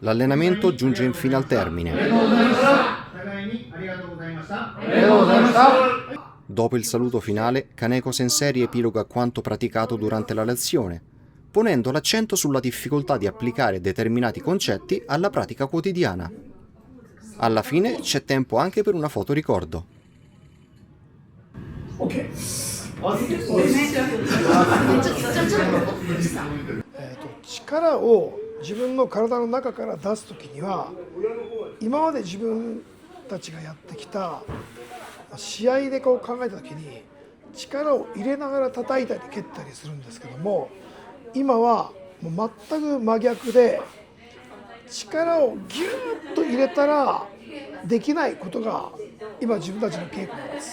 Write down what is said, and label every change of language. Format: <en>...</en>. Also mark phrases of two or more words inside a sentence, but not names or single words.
<it>L'allenamento giunge infine al termine. Dopo il saluto finale, Kaneko Sensei riepiloga quanto praticato durante la lezione, ponendo l'accento sulla difficoltà di applicare determinati concetti alla pratica quotidiana. Alla fine c'è tempo anche per una foto ricordo.</it> <ja>OK 力を自分の体の中から出すときには今まで自分たちがやってきた試合でこう考えたときに力を入れながら叩いたり蹴ったりするんですけども、今はもう全く真逆で力をギュッと入れたらできないことが今自分たちの稽古なんです。</ja>